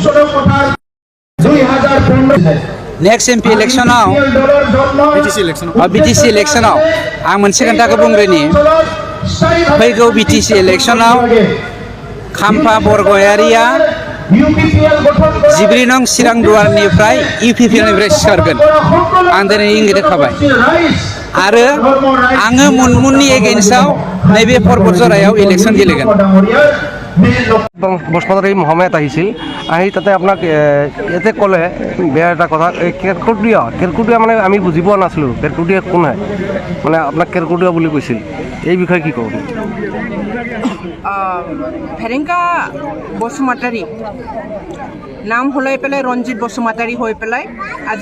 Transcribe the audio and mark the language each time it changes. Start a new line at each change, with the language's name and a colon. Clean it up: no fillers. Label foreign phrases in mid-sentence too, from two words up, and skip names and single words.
English: next MP election
Bodo: बिटिसि इलेक्शनाव आं मोनसे खोन्थाखौ बुंग्रोनि फैगौ बिटिसि इलेक्शनाव खाम्फा बरगयारिया 14 नं चिरां दुवारनिफ्राय इउपिपिएलनिफ्राय सिखारगोन आं दिनै इंगित होखाबाय आरो आङो मुनमुननि एगेन्स्टआव नैबे परबतजरायाव इलेक्शन गेलेगोन।
Assamese: বসুমতাৰী মহম্মদ আহিছিল আহি তাতে আপোনাক ইয়াতে ক'লে বেয়া এটা কথা কেৰকুটীয়া মানে আমি বুজি পোৱা নাছিলোঁ কেৰকুটীয়া কোন হয় মানে আপোনাক কেৰকুটীয়া বুলি কৈছিল এই বিষয়ে কি ক'ব? ফেৰেংকা বসুমতাৰী নাম সলাই পেলাই ৰঞ্জিত বসুমতাৰী হৈ পেলাই আজি